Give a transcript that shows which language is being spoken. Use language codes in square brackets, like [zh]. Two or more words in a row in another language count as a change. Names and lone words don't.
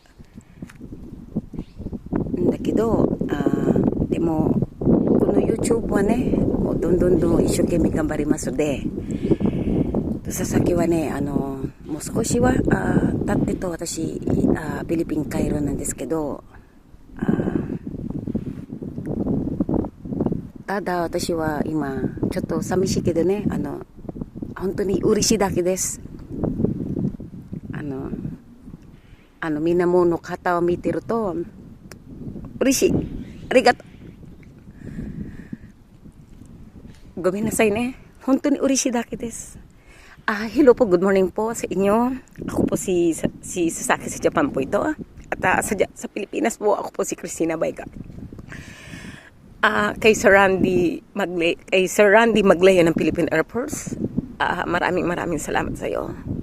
[ja] だけど、でも、この YouTube はね、どんどん一生懸命頑張りますので、佐々木はね、もう少しは経ってと私、フィリピン帰るなんですけど、ただ私は今ちょっと寂しいけどね、本当に嬉しいだけです。みんなもの方を見てると嬉しい。ありがとう。ごめんなさいね。本当に嬉しいだけです。 [tl] Hello po, [en] good morning [tl] po sa inyo. Ako po si Sasaki sa Japan po ito. At sa Pilipinas po, ako po si Christina Bayga. Kay Sir Randy Maglaya ng Philippine Air Force, maraming salamat sa iyo.